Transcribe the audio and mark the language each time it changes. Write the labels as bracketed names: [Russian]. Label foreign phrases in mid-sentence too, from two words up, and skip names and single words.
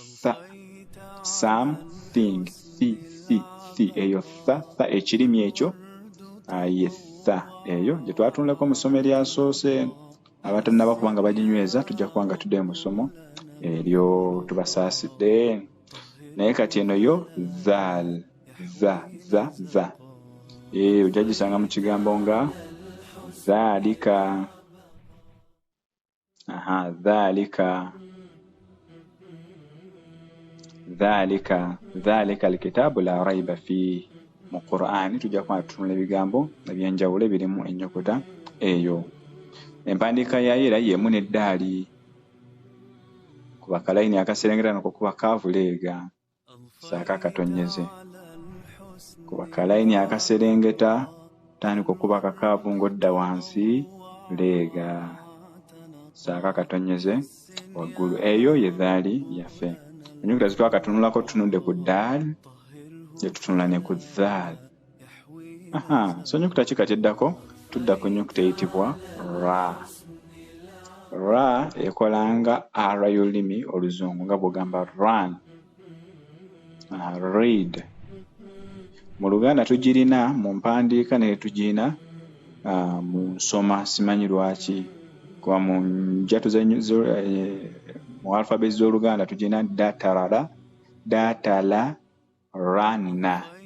[Ganda] something eyo ekirimi ekyo ye eyo gye twatunulako mu ssomo eryasoose abatannaba kuba nga baginyweza tujja kuba nga tudde mu ssomo eryo tubasaasidde naye kati eno yo zaal za ojja gisanga mu kigambo nga zaalika [Arabic] ذلك الكتاب لا ريب في [Ganda] mu Qur'ani tujja kuba tutunula ebigambo ebyenjawulo ebirimu ennyukuta eyo empandiika yayo era yemu n'eddaali kuba kalayini akaserengeta nako kuba kaavuleega saaka akatonyeze kuba kalayini akaserengeta tandika okuba kakaavu ng'odda wansi leega saaka akatonyeze waggulu eyo ye dhaali yaffe ennyukuta zitwakatunulako tutunudde ku daal tutunula ne ku zaal so ennyukuta kikati eddako tudda ku nnyukuta eyitibwa ra Ra ekolanga R y'olulimi oluzungu nga bw'ogamba run. Read. Mu Luganda tugirina mu mpandiika ne tugirina mu nsoma, simanyi lwaki. Kuba mu njatu mu alphabet z'Oluganda tugirina datalala, datala, ranna.